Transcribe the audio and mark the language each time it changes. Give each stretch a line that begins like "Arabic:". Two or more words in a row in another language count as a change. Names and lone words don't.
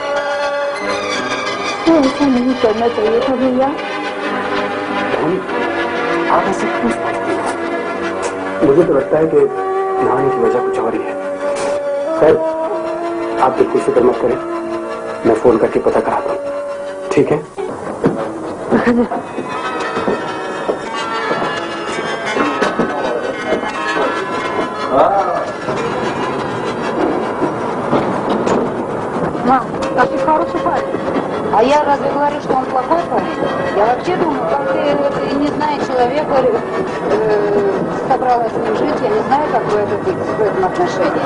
Hindi: ऐसा नहीं करना चाहिए था भैया। आप ऐसे क्यों सोचते हैं? मुझे तो लगता है कि नहाने की वजह कुछ और ही है। खैर, आप बिल्कुल फिक्र मत करें, मैं फोन करके पता कराता हूँ, ठीक है?
Russian: Мам, какой хороший парень. А я разве говорю, что он плохой парень? Я вообще думаю, как ты не зная человека, собралась с ним жить, я не знаю, как вы это быть в этом отношении.